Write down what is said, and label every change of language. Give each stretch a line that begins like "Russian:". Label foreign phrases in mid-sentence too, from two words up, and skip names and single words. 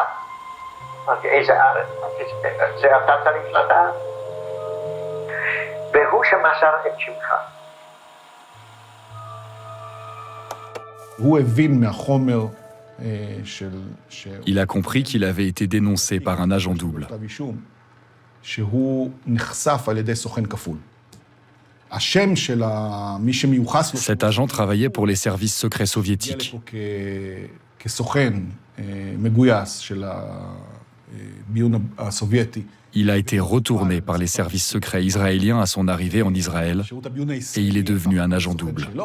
Hebrew: אמרתי, איזה ארץ? זה אתה צריך לדעת. והוא שמסר את שמך. הוא הבין מהחומר
French: Il a compris qu'il avait été dénoncé par un agent double.
Hebrew: שהוא נחשף על ידי סוכן כפול.
French: Cet agent travaillait pour les services secrets soviétiques. Il a été retourné par les services secrets israéliens à son arrivée en Israël et il est devenu un agent double.